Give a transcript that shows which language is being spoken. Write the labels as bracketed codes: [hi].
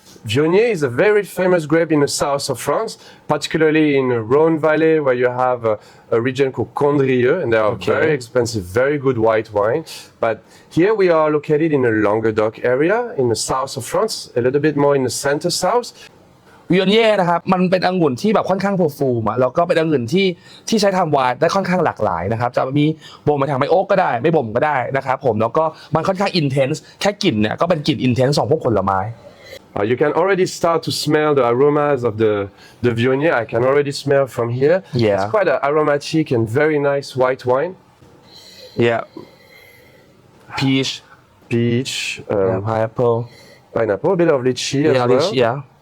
[en] Viognier is a very famous grape in the south of France, particularly in the Rhone Valley, where you have a region called Condrieu, and they are very expensive, very good white wine. But here we are located in the Languedoc area, in the south of France, a little bit more in the center south. [th] วิโอเน่นะครับมันเป็นองุ่นที่แบบค่อนข้างฟูมแล้วก็เป็นองุ่นที่ใช้ทำไวน์ได้ค่อนข้างหลากหลายนะครับจะมีบ่มมาทางไม่โอ๊กก็ได้ไม่บ่มก็ได้นะครับผมแล้วก็มันค่อนข้างอินเทนส์แค่กลิ่นเนี่ยก็เป็นกลิ่นอินเทนส์ของพวกผลไม้ [en] You can already start to smell the aromas of the Viognier. I can already smell from here. Yeah. It's quite an aromatic and very nice white wine. Yeah. Peach. Pineapple. A bit of lychee as well. Lychee, yeah.